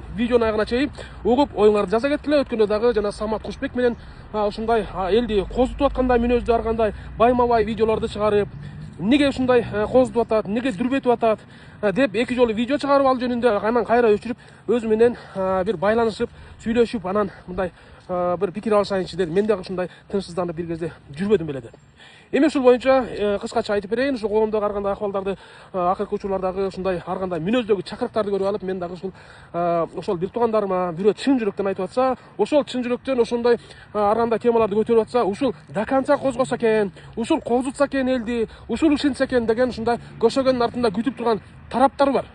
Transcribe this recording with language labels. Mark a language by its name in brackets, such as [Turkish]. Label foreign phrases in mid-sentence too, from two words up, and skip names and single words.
[Kyrgyz] Видеону аягына чейин угуп, оюңарды жаза кеткиле. Өткөндө дагы жана Самат Кушбек менен ушундай элди козутуп аткандай мүнөздүү ар кандай байма-бай видеолорду чыгарып, эмнеге ушундай козутуп атат, эмнеге дүрбөтүп атат деп эки жолу видео чыгарып ал жөнүндө, анан кайра өчүрүп, өзү менен бир байланышып, сүйлөшүп, анан мындай бир пикир алышайынчы дедим. Мен да ушундай тынчсызданып бир кезде жүрбөдүм беле деп. Эми ушул боюнча кыскача айтып берейин. Ушул коомдогу ар кандай акыбалдарды, акыркы учурлардагы ушундай ар кандай мүнөздөгү чакырыктарды көрүп алып, мен дагы ошол бир туугандарыма бирөө чын жүрөктөн айтып атса, ошол чын жүрөктөн ошондой ар кандай темаларды көтөрүп атса, ушул [Russian] до конца [Kyrgyz] козгосо экен, ушул козутса экен элди, ушул ишенсе экен деген ушундай көшөгөнүн артында күтүп турган тараптар бар.